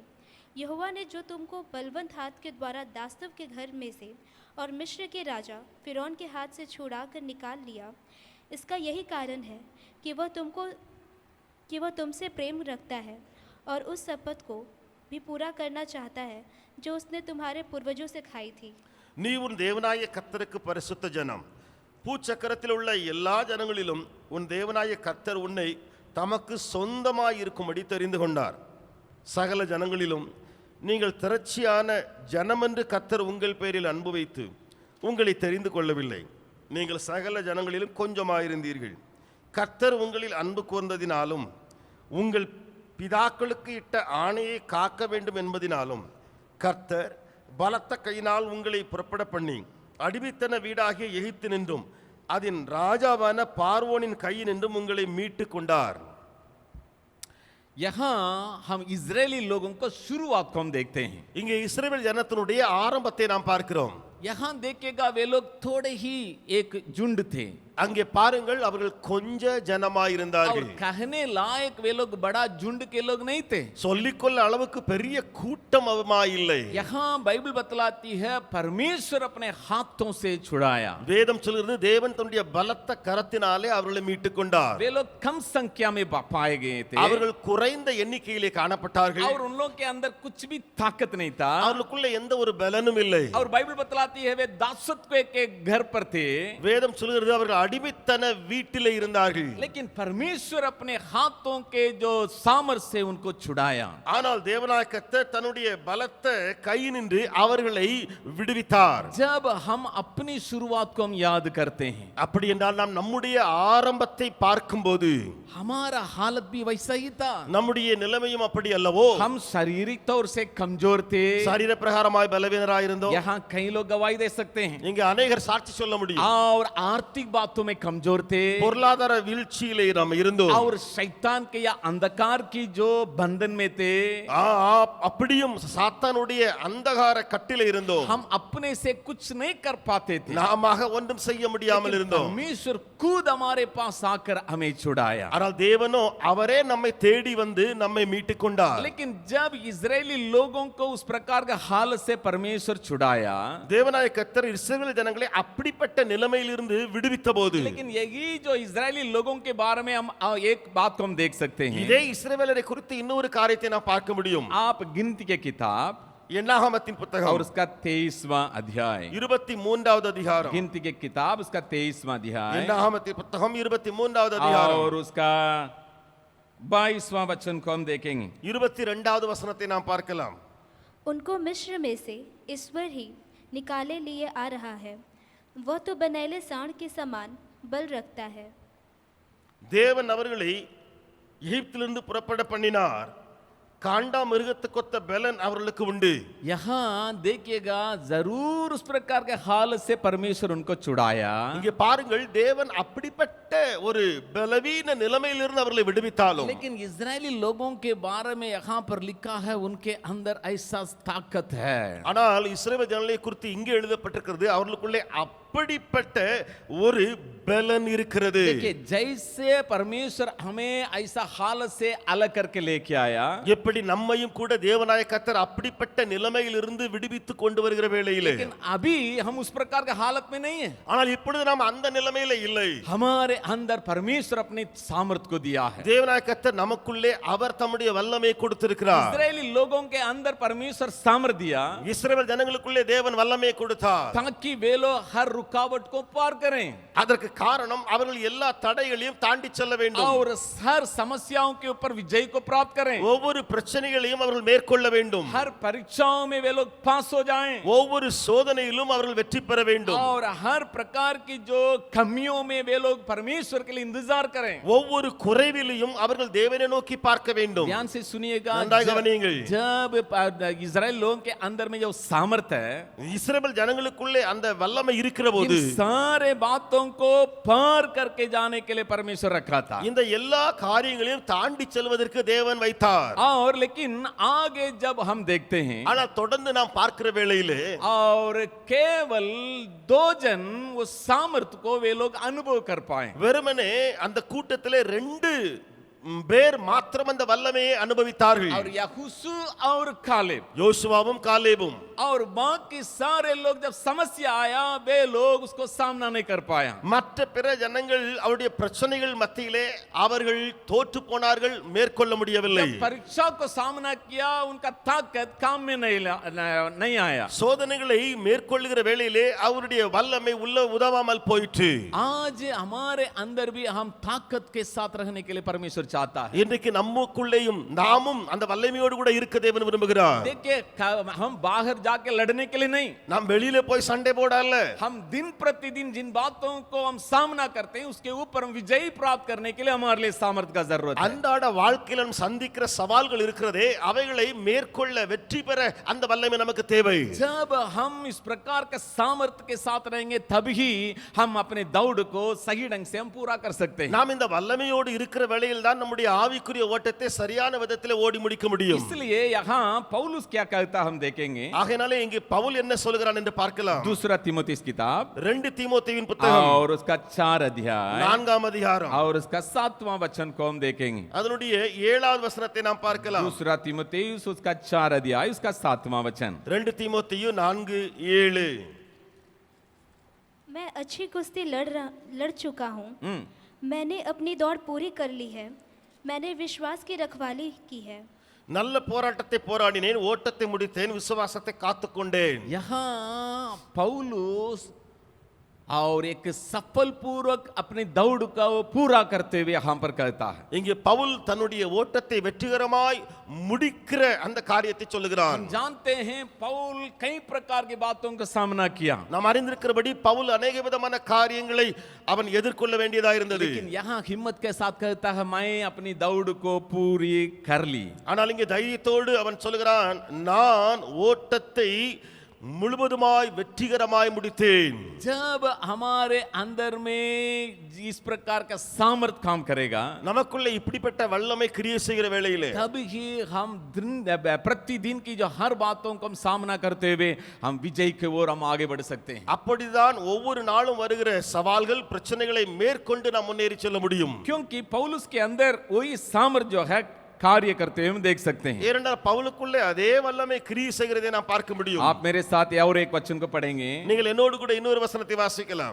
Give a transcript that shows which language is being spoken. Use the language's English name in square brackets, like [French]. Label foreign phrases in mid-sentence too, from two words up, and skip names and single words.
[Hindi] यहोवा ने जो तुमको बलवंत हाथ के द्वारा दास्तव के घर में से और मिस्र के राजा फिरौन के हाथ से छुड़ा कर निकाल लिया, इसका यही कारण है कि वह तुमसे प्रेम रखता है और उस शपथ को भी पूरा करना चाहता है जो उसने तुम्हारे पूर्वजों से खाई थी। [Tamil] நீ உன் தேவனாய கர்த்தருக்கு பரிசுத்த ஜனம். பூச்சக்கரத்தில் உள்ள எல்லா ஜனங்களிலும் உன் தேவனாய கர்த்தர் உன்னை தமக்கு சொந்தமாய் இருக்கும்படி தெரிந்து கொண்டார். சகல ஜனங்களிலும் நீங்கள் திரட்சியான ஜனமென்று கர்த்தர் உங்கள் பேரில் அன்பு வைத்து உங்களை தெரிந்து கொள்ளவில்லை. நீங்கள் சகல ஜனங்களிலும் கொஞ்சமாயிருந்தீர்கள். கர்த்தர் உங்களில் அன்பு கூர்ந்ததினாலும் உங்கள் பிதாக்களுக்கு இட்ட ஆணையை காக்க வேண்டும் என்பதினாலும் கர்த்தர் பலத்த கையினால் உங்களை புறப்பட பண்ணி அடிமைத்தன வீடாகிய எகிப்து நின்றும் அதன் ராஜாவான பார்வோனின் கையினின்றும் உங்களை மீட்டு கொண்டார். [Hindi] यहाँ हम इजरायली लोगों को शुरुआत को हम देखते हैं। [Tamil] இங்கே இஸ்ரவேல் ஜனத்தினுடைய ஆரம்பத்தை நாம் பார்க்கிறோம். [Hindi] यहाँ देखिएगा वे लोग थोड़े ही एक झुंड थे। [Tamil] அங்கே பாருங்கள் அவர்கள் கொஞ்ச [Hindi] और [Tamil] ஜனமாயிருந்தார்கள். [Hindi] कहने लायक वे लोग बड़ा झुंड के लोग नहीं थे. [Tamil] சொல்லிக்கொள்ள அளவுக்கு பெரிய கூட்டம் இல்லை. [Hindi] यहाँ बाइबल बतलाती है परमेश्वर अपने हाथों से छुड़ाया. [Tamil] வேதம் சொல்கிறது தேவன் தன்னுடைய பலத்த கரத்தினாலே அவர்களை மீட்டுக் கொண்டார். [Hindi] वे लोग कम संख्या में पाए गए थे [Tamil] அவர்கள் குறைந்த எண்ணிக்கையிலே காணப்பட்டார்கள். [Hindi] और उन लोगों के अंदर कुछ भी ताकत नहीं था. [Tamil] அவர்களுக்குள்ள எந்த ஒரு பலனும் இல்லை. [Hindi] और बाइबल बतलाती है वे दासत्व के घर पर थे. [Tamil] வேதம் சொல்கிறது அவர்கள் அடிமைத்தன வீட்டிலே இருந்தார்கள். [Hindi] लेकिन परमेश्वर अपने हाथों के जो सामर्थ से उनको छुड़ाया. [Tamil] ஆனால் தேவனாகிய கர்த்தர் தன்னுடைய பலத்த கையினின்று அவர்களை விடுவித்தார். [Hindi] जब हम अपनी शुरुआत को हम याद करते हैं, [Tamil] அப்படி என்றால் நாம் நம்முடைய ஆரம்பத்தை பார்க்கும்போது [Hindi] हमारा हालत भी वैसा ही था. [Tamil] நம்முடைய நிலைமையும் அப்படி அல்லவோ? [Hindi] हम शारीरिक तौर से कमजोर थे. [Tamil] சரீர பிரகாரமாய் பலவீனராய் இருந்தோம். [Hindi] यहाँ कई लोग गवाही दे सकते हैं. [Tamil] இங்க अनेகர் சாட்சி சொல்ல முடியும். [Hindi] और आर्थिक बातों में कमजोर थे. [Tamil] பொருளாதார வீழ்ச்சியிலே நாம் இருந்தோம். [Hindi] और शैतान के या अंधकार की जो बंधन में थे, [Tamil] அப்படியும் சாத்தானுடைய அந்தகார கட்டிலே இருந்தோம். [Hindi] हम अपने से कुछ नहीं कर पाते थे. [Tamil] நாமாக ஒன்றும் செய்ய முடியாமல் [Hindi] लेकिन [Tamil] இருந்தோம். [Hindi] परमेश्वर खुद हमारे पास आकर हमें छुड़ाया. [Tamil] ஆனால் தேவனோ அவரே நம்மை தேடி வந்து நம்மை மீட்டுக் கொண்டார். [Hindi] लेकिन जब इजरायली लोगों को उस प्रकार का हालत से परमेश्वर छुड़ाया, [Tamil] தேவனாய கர்த்தர் இஸ்ரவேல் ஜனங்களை அப்படிப்பட்ட நிலைமையிலிருந்து விடுவித்த போது, [Hindi] लेकिन यही जो इजरायली लोगों के बारे में हम एक बात को हम देख सकते हैं. [Tamil] இதே இஸ்ரவேலரை குறித்து இன்னொரு காரியத்தை நாம் பார்க்க முடியும். [Hindi] आप गिनती के किताब [Tamil] என்னாகமத்தின் [Hindi] और [Tamil] புத்தகம் [Hindi] उसका 23वां अध्याय, [Tamil] 23வது அதிகாரம். [Hindi] गिनती के किताब उसका 23वां अध्याय [Tamil] என்னாகமத்தின் புத்தகம் 23வது அதிகாரம் [Hindi] और उसका 22वां वचन को हम देखेंगे. [Tamil] 22வது வசனத்தை நாம் பார்க்கலாம். [Hindi] उनको मिस्र में से ईश्वर ही निकाले लिए आ रहा है, वह तो बनैले सांड के समान बल रखता है. [Tamil] தேவன் அவர்களை எகிப்திலிருந்து புறப்பட பண்ணினார். காண்டா மிருகத்துக்கொத்த பலன் அவர்களுக்கு உண்டு. [Hindi] यहाँ देखिएगा जरूर उस प्रकार के हालत से परमेश्वर उनको छुड़ाया. [Tamil] இங்கே பாருங்கள் தேவன் அப்படிப்பட்ட ஒரு பலவீன நிலைமையிலிருந்து அவர்களை விடுவித்தாலும், [Hindi] लेकिन इजरायली लोगों के बारे में यहाँ पर लिखा है उनके अंदर ऐसा ताकत है. [Tamil] ஆனால் இஸ்ரவேல் ஜனங்களை குறித்து இங்கே எழுதப்பட்டிருக்கிறது அவர்களுக்குள்ளே அப்படிப்பட்ட ஒரு பலன் இருக்கிறது. [Hindi] देखिए जैसे परमेश्वर हमें ऐसा हालत से अलग करके लेके आया, [Tamil] எப்படி நம்மையும் கூட தேவனாய கர்த்தர் அப்படிப்பட்ட நிலைமையிலிருந்து விடுவித்து கொண்டு வருகிற வேளையிலே, [Hindi] लेकिन अभी हम उस प्रकार के हालत में नहीं है. [Tamil] ஆனால் இப்பொழுது நாம் அந்த நிலைமையில இல்லை. [Hindi] हमारे अंदर परमेश्वर अपने सामर्थ को दिया है. [Tamil] தேவனாய கர்த்தர் நமக்குள்ளே அவர் தம்முடைய வல்லமையை கொடுத்திருக்கிறார். [Hindi] इजरायली लोगों के अंदर परमेश्वर सामर्थ दिया [Tamil] இஸ்ரவேல் ஜனங்களுக்குள்ளே தேவன் வல்லமையை கொடுத்தார். [Hindi] ताकि वे लोग हर रुकावट को पार करें [Tamil] அதற்கு காரணம் அவர்கள் எல்லா தடைகளையும் தாண்டி செல்ல வேண்டும். [Hindi] और हर समस्याओं के ऊपर विजय को प्राप्त करें. [Tamil] ஒவ்வொரு பிரச்சனைகளையும் அவர்கள் மேற்கொள்ள வேண்டும். [Hindi] हर परीक्षाओं में वे लोग पास हो जाएं [Tamil] ஒவ்வொரு சோதனையிலும் அவர்கள் வெற்றி பெற வேண்டும். [Hindi] और हर प्रकार की जो कमियों में वे लोग परमेश्वर के लिए इंतजार करें. [Tamil] ஒவ்வொரு குறைவிலையும் அவர்கள் தேவனை நோக்கி பார்க்க வேண்டும். [Hindi] ध्यान से सुनिएगा, [Tamil] நன்றா கவனியுங்க। [Hindi] जब इजराइल लोगों के अंदर में जो सामर्थ है, [Tamil] இஸ்ரவேல் ஜனங்களுக்குள்ளே அந்த வல்லமை இருக்கிற [Hindi] इन [Tamil] போது [Hindi] सारे बातों को पार करके जाने के लिए परमेश्वर रखा था. [Tamil] இந்த எல்லா காரியங்களையும் தாண்டி செல்வதற்கு தேவன் வைத்தார். [Hindi] और लेकिन आगे जब हम देखते हैं [Tamil] ஆனால் தொடர்ந்து நாம் பார்க்கிற வேளையிலே [Hindi] और केवल 2 जन वो सामर्थ को वे लोग अनुभव कर पाए. [Tamil] வெறுமனே அந்த கூட்டத்திலே 2 பேர் மாத்திரம் அந்த வல்லமையை அனுபவித்தார்கள். [Hindi] और यहोशू और कालेब [Tamil] யோசுவாவும் காலேபும். [Hindi] और बाकी सारे लोग जब समस्या आया वे लोग उसको सामना नहीं कर पाया. [Tamil] மற்ற பிற ஜனங்கள் அவருடைய பிரச்சனைகள் மத்தியிலே அவர்கள் தோற்று போனார்கள், மேற்கொள்ள முடியவில்லை. [Hindi] जब परीक्षा को सामना किया उनका ताकत काम में नहीं आया. [Tamil] சோதனைகளை மேற்கொள்ளுகிற வேளையிலே அவருடைய வல்லமை உள்ள உதவாமல் போயிற்று. [Hindi] आज हमारे अंदर भी हम ताकत के साथ रहने के लिए परमेश्वर चाहता है. [Tamil] இன்றைக்கு நமக்குள்ளேயும் நாமும் அந்த வல்லமையோடு கூட இருக்க தேவன் விரும்புகிறார். [Hindi] देखिए हम बाहर जाके लड़ने के लिए नहीं, [Tamil] நாம் வெளியில போய் சண்டை போடல. [Hindi] हम दिन प्रतिदिन जिन बातों को हम सामना करते हैं उसके ऊपर हम विजय प्राप्त करने के लिए हमारे लिए सामर्थ्य का जरूरत है. [Tamil] அன்றாட வாழ்க்கையில நாம் சந்திக்கிற சவால்கள் இருக்கிறதே, அவைகளை மேற்கொள்ள வெற்றி பெற அந்த வல்லமை நமக்கு தேவை. [Hindi] जब हम इस प्रकार के सामर्थ्य के साथ रहेंगे तभी हम अपने दौड़ को सही ढंग से हम पूरा कर सकते हैं. [Tamil] நாம் இந்த வல்லமையோடு இருக்கிற வேளையில் தான் தான் நம்முடைய ஆவிக்குரிய ஓட்டத்தை சரியான விதத்தில் ஓடி முடிக்க முடியும். [Hindi] इसलिए यहाँ पौलुस क्या कहता हम देखेंगे। [Tamil] ஆகையாலே இங்கே பவுல் என்ன சொல்கிறான் என்று பார்க்கலாம். [Hindi] दूसरा तीमुथियुस किताब [Tamil] 2 தீமோத்தேயுவின் புத்தகம் [Hindi] और उसका 4 अध्याय [Tamil] 4ஆம் அதிகாரம் [Hindi] और उसका 7वां वचन को हम देखेंगे। [Tamil] அதனுடைய 7வது வசனத்தை நாம் பார்க்கலாம். [Hindi] दूसरा तीमुथियुस उसका 4 अध्याय उसका 7वां वचन। [Tamil] 2 தீமோத்தேயு 4:7 [Hindi] मैं अच्छी कुश्ती लड़ चुका हूँ, हम्म, मैंने अपनी दौड़ पूरी कर ली है, मैंने विश्वास की रखवाली की है। [Tamil] நல்ல போராட்டத்தை போராடினேன், ஓட்டத்தை முடித்தேன், விசுவாசத்தை காத்துக்கொண்டேன். [Hindi] यहाँ पौलुस और एक सफल पूर्वक अपनी दौड़ का वो पूरा करते हुए यहाँ पर कहता है। [Tamil] இங்கே பவுல் தன்னுடைய ஓட்டத்தை வெற்றிகரமாய் முடிக்கிற அந்த காரியத்தை சொல்லுகிறான். [Hindi] हम जानते हैं पौल कई प्रकार की बातों का सामना किया, [Tamil] நாம் அறிந்திருக்கிறபடி பவுல் अनेक விதமான காரியங்களை அவன் எதிர்கொள்ள வேண்டியதா இருந்தது. [Hindi] लेकिन यहाँ हिम्मत के साथ कहता है मैं अपनी दौड़ को पूरी कर ली। [Tamil] ஆனால் இங்கே தைரியத்தோடு அவன் சொல்லுகிறான், நான் ஓட்டத்தை முழுவதுமாய் வெற்றிகரமாய் முடித்தேன். [Hindi] जब हमारे अंदर में इस प्रकार का सामर्थ काम करेगा, [Tamil] நமக்குள்ள இப்படிப்பட்ட வல்லமை கிரியை செய்கிற வேளையிலே [Hindi] तभी ही हम प्रतिदिन की जो हर बातों को हम सामना करते हुए हम विजय की ओर हम आगे बढ़ सकते हैं। [Tamil] அப்படிதான் ஒவ்வொரு நாளும் வருகிற சவால்கள் பிரச்சனைகளை மேற்கொண்டு நாம் முன்னேறி செல்ல முடியும். [Hindi] क्योंकि पौलुस के अंदर वही सामर्थ जो है कार्य करते हुए हम देख सकते हैं। [Tamil] ஏனென்றால் பவுலுக்குள்ளே அதே வல்லமை கிரியை செய்கிறதை நாம் பார்க்க முடியும். [Hindi] आप मेरे साथ और एक वचन को पढ़ेंगे। [Tamil] நீங்கள் என்னோடு கூட இன்னொரு வசனத்தை வாசிக்கலாம்.